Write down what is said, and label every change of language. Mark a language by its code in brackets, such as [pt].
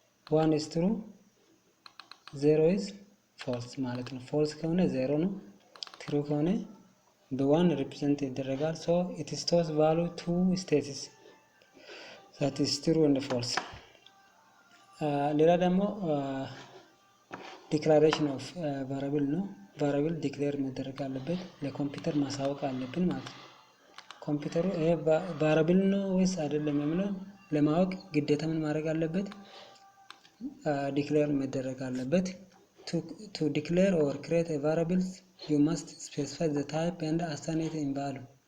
[en] 1 is true, 0 is false ማለት ነው። false ከሆነ 0 ነው፣ true ከሆነ በ1 represent ይደረጋል። so it stores value two states, that is true and false. [am] ሌላ ደግሞ [en] declaration of variable [am] ነው። variable declare መደረግ አለበት፣ ለኮምፒውተር ማሳወቅ አለብን ማለት ነው። ኮምፒውተሩ ይሄ variable ነው ወይስ አይደለም የሚለው ለማወቅ ግዴታ ምን ማድረግ አለበት? ዲክሌር መደረግ አለበት። [en] to declare or create a variable you must specify the type and assign it in value.